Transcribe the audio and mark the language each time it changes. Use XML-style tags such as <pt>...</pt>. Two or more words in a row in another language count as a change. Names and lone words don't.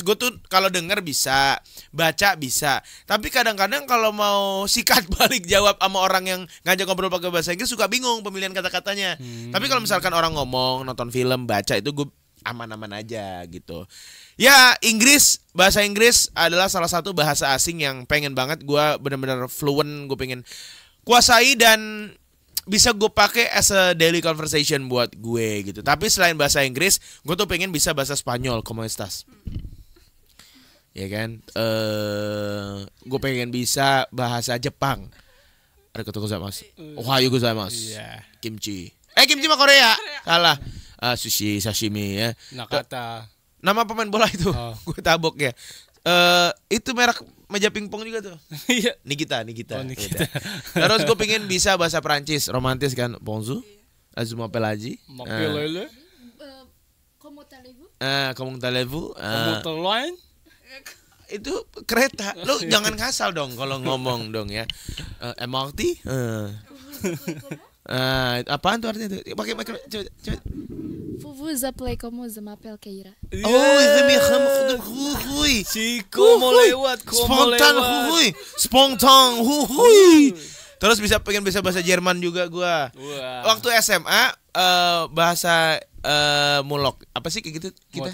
<id>Gue tuh kalau denger bisa, baca bisa. Tapi kadang-kadang kalau mau sikat balik jawab sama orang yang ngajak ngobrol pakai bahasa Inggris suka bingung pemilihan kata-katanya. Tapi kalau misalkan orang ngomong, nonton film, baca itu gue aman-aman aja gitu. Ya, bahasa Inggris adalah salah satu bahasa asing yang pengen banget gue bener-bener fluent, gue pengen kuasai dan bisa gue pakai</id> <en>as a daily conversation</en> <id>buat gue gitu. Tapi selain bahasa Inggris, gue tuh pengen bisa bahasa Spanyol,</id> <es>¿cómo estás?</es> <id>Ya kan? Gue pengen bisa bahasa Jepang.</id> <ja>Ada gozaimasu. Ohayo gozaimasu. Kimchi.</ja> <id>Kimchi mah Korea. Salah. Sushi, sashimi ya. Nakata. Nama pemain bola itu. Gue tabok ya. Itu merek meja pingpong juga tuh. Nikita. Terus gue pengen bisa bahasa Perancis, romantis kan.</id> <fr>Bonjour. Azuma Pelaji. Comment allez-vous? Comment allez-vous?</fr> <id>Comment itu kereta. Lu jangan ngasal dong kalau ngomong dong ya. MRT? Apaan tuh artinya tuh? Pakai coba.</id> <fr>Vous vous appelez comment? Je m'appelle Keira.</fr> <id>Spontan. Terus pengen bisa bahasa Jerman juga gua. Waktu SMA bahasa mulok. Apa sih kayak gitu kita?</id>